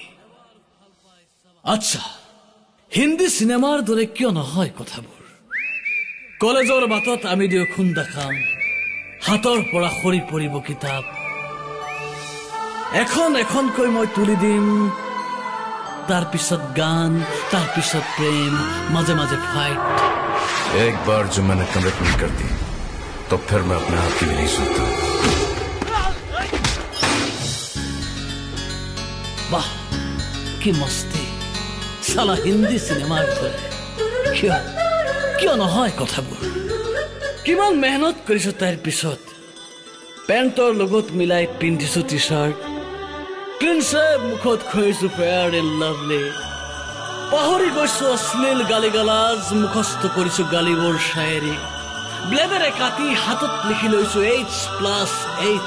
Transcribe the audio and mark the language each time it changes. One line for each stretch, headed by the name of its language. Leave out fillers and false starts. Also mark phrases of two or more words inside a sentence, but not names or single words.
Assamese: আচ্ছা, হিন্দী চিনেমাৰ দৰে কিয় নহয় কথাবোৰ? কলেজৰ বাটত আমি দুয়ো খুন্দা খাম, হাতৰ পৰা সৰি পৰিব কিতাপ, এখন এখনকৈ মই তুলি দিম, তাৰ পিছত গান, তাৰ পিছত প্ৰেম, মাজে মাজে ফাইট।
Hindi: एक बार जो मैंने कमिटमेंट कर दी तो फिर मैं अपने आप की भी नहीं सुनता।
Assamese: বাহ কি মস্তি, সালা হিন্দী চিনেমাৰ দৰে। কিয় কিয় নহয় কথাবোৰ? কিমান মেহনত কৰিছো তাইৰ পিছত, পেণ্টৰ লগত মিলাই পিন্ধিছো টি চাৰ্ট, ক্লিনছে মুখত খুৱাইছো ফেয়াৰ এণ্ড লাভলি, পাহৰি গৈছো অশ্লীল গালি গালাজ, মুখস্থ কৰিছো গালিবোৰ শায়েৰী, ব্লেডেৰে কাটি হাতত লিখি লৈছো H+H।